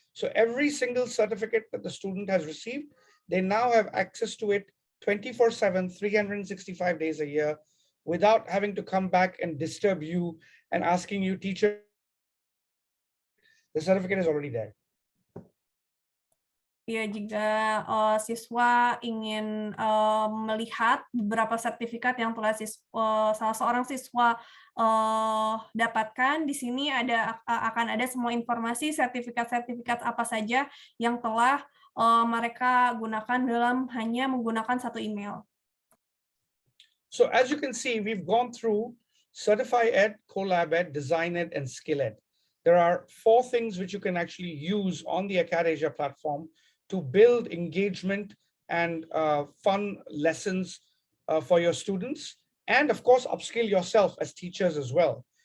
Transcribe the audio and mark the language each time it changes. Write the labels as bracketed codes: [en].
[en] So every single certificate that the student has received, they now have access to it 24/7, 365 days a year, without having to come back and disturb you and asking you, teacher, the certificate is already there. [id] Ya, jika siswa ingin melihat beberapa sertifikat yang telah salah seorang siswa dapatkan, di sini akan ada semua informasi sertifikat-sertifikat apa saja yang telah mereka gunakan dalam hanya menggunakan satu email. [en] So as you can see, we've gone through Certify Ed, Collab Ed, Design Ed, and Skill Ed. There are 4 things which you can actually use on the AcadAsia platform to build engagement and fun lessons for your students, and of course, upskill yourself as teachers as well.